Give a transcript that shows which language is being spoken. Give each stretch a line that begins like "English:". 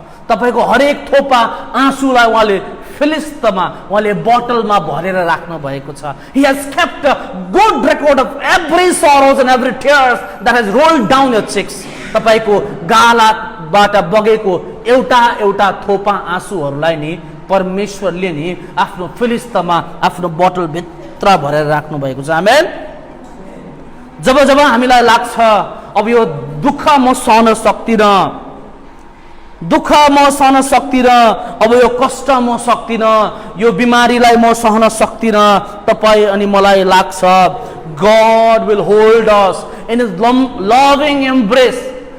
Nepali: तपाईको हरेक थोपा आँसुलाई उहाँले फिलिस्तीमा, उहाँले बोतलमा भरेर राख्नु भएको छ।
English: He has kept a good record of every sorrows and every tears that has rolled down your cheeks.
Nepali: तपाईको गालाबाट बगेको एउटा एउटा थोपा आँसुहरूलाई नि परमेश्वरले नि आफ्नो फिलिस्तीमा, आफ्नो बोतल भित्र भरेर राख्नु भएको छ। आमेन। जब जब हामीलाई लाग्छ अब यो दुःख म सहन सक्दिनँ, दुःख म सहन सक्दिनँ, अब यो कष्ट म सक्दिनँ, यो बिमारीलाई म सहन सक्दिनँ, तपाईँ अनि मलाई लाग्छ
English: God will hold us in his loving embrace.